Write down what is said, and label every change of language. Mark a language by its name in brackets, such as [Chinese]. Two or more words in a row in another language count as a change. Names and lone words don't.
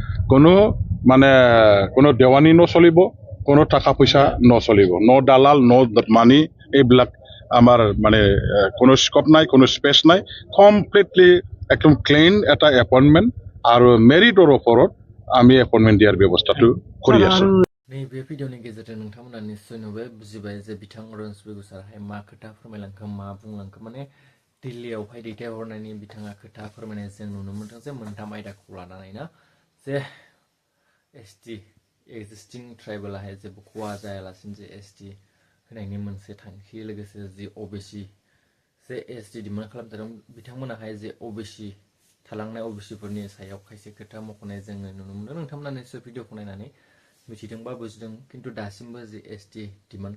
[Assamese] কোনো দেৱানী নচলিব কোনো টকা পইচা নচলিব দালাল মানি এইবিলাক আমাৰ মানে কোনো স্কোপ নাই কোনো স্পেচ নাই কমপ্লিটলি একদম ক্লিন এটা এপইণ্টমেণ্ট আৰু মেৰিটৰ ওপৰত আমি এপইণ্টমেণ্ট দিয়াৰ ব্যৱস্থাটো কৰি আছোঁ [Bodo] नैबे भिडिअनि गेजेरजों नोंथांमोना निश्चय नुबाय बुजिबाय जे बिथां रनज बेगुसराहाय मा खोथा फोरमायलांखो मा बुंलांखो माने दिल्लीयावहाय दैथायहरनायनि बिथाङा खोथा फोरमायनाय जों नुनो मोनदों जे मोनथाम आयदाखौ लानानै ना जे [English] ST existing [Bodo] ट्राइबेलाहाय जेबो खहा जायालासिनो जे एसटि होनायनि मोनसे थांखि लोगोसे जि ओबिसि जे [English] ST demand [Bodo] खालामजादों बिथांमोनाहाय जे ओबिसि थालांनाय ओबिसिफोरनि सायाव खायसे खोथा मख'नाय जोङो नुनो मोनदों नोंथांमोना निश्चय भिडिअखौ नायनानै मिथिदों बा बुजिदों खिन्थु दासिमबो जि [English] ST demand